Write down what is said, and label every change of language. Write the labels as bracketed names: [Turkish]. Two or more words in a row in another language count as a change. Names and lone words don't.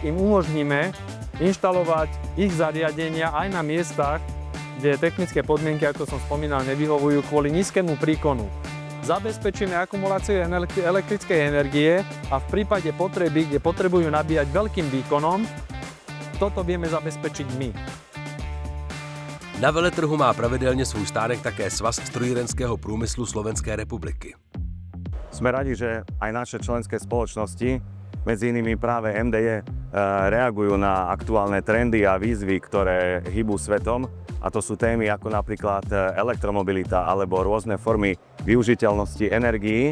[Slovak] Im umožníme inštalovať ich zariadenia aj na miestach, kde technické podmienky, ako som spomínal, nevyhovujú kvôli nízkemu príkonu. Zabezpečíme akumuláciu elektrickej energie a v prípade potreby, kde potrebujú nabíjať veľkým výkonom, toto vieme zabezpečiť my. [Czech] Na veletrhu má pravidelně svůj stánek také Svaz strojírenského průmyslu Slovenské republiky. [Slovak] Sme radi, že aj naše členské spoločnosti, medzi inými práve MDE, reagujú na aktuálne trendy a výzvy, ktoré hýbu svetom. A to sú témy ako napríklad elektromobilita alebo rôzne formy využiteľnosti energií.